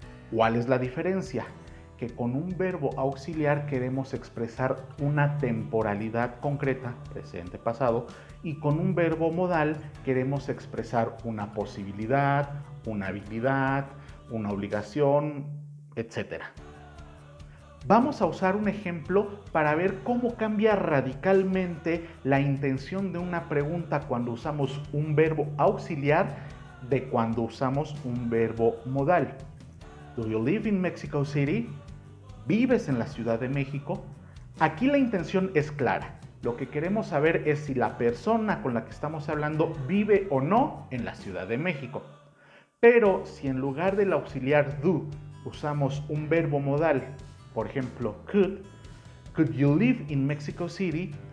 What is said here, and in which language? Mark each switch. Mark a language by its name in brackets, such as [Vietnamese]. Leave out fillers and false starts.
[Spanish] ¿Cuál es la diferencia? Que con un verbo auxiliar queremos expresar una temporalidad concreta, presente, pasado, y con un verbo modal queremos expresar una posibilidad, una habilidad, una obligación, etc. Vamos a usar un ejemplo para ver cómo cambia radicalmente la intención de una pregunta cuando usamos un verbo auxiliar de cuando usamos un verbo modal. [English] Do you live in Mexico City? [Spanish] ¿Vives en la Ciudad de México? Aquí la intención es clara. Lo que queremos saber es si la persona con la que estamos hablando vive o no en la Ciudad de México. Pero si en lugar del auxiliar do usamos un verbo modal, por ejemplo, [English] could you live in Mexico City?